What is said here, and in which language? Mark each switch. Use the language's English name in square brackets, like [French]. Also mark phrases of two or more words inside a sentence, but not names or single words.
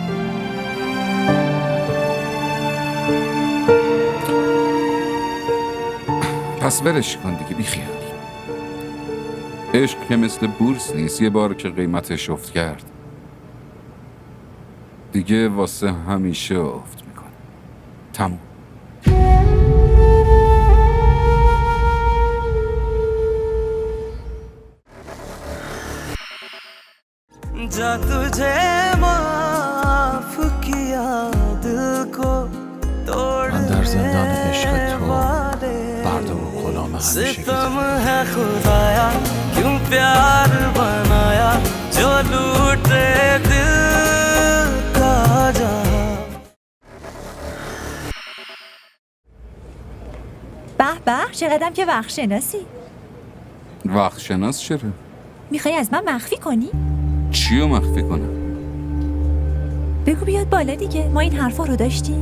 [Persian] پس ولش کن دیگه، بی خیال. عشق که مثل بورس نیست، یه بار که قیمتش افت کرد دیگه واسه همیشه افت میکنه. تموم. [Hindi] जा तुझे माफ किया दिल को [Persian] من در زندان عشق تو برده و غلام همیشه [Hindi] सितम है खुदाया क्यों प्यार बनाया जो लूटे दिल का जहां [Persian] به به چقدرم که وقت شناسی. وقت شناس چرا؟ میخوای از من مخفی کنی؟ چیو مخفی کنم؟ بگو بیاد بالا دیگه، ما این حرفا رو داشتیم.